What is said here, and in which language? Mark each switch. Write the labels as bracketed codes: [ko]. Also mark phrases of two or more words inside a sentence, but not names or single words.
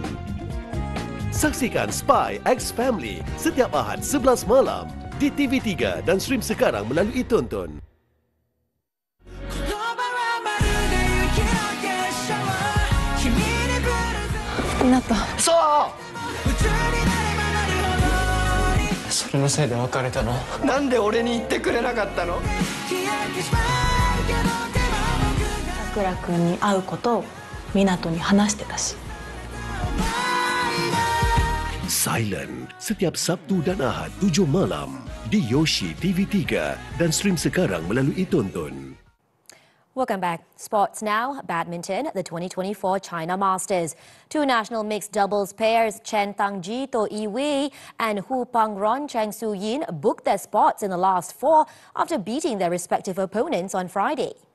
[ms] Saksikan Spy X Family setiap Ahad 11 malam di TV3 dan stream sekarang melalui Tonton. Kenapa? [ja] それのせいで別れたの？なんで俺に言ってくれなかったの？桜君に会うことを湊に話してたし。 [ms] Silent setiap Sabtu dan Ahad 7 malam di Yoshi TV3 dan stream sekarang melalui Tonton. [en] Welcome back. Sports now. Badminton, the 2024 China Masters. 2 national mixed doubles pairs, Chen Tangji To Yi-wei and Hu Pangron Cheng Su-yin, booked their spots in the last 4 after beating their respective opponents on Friday.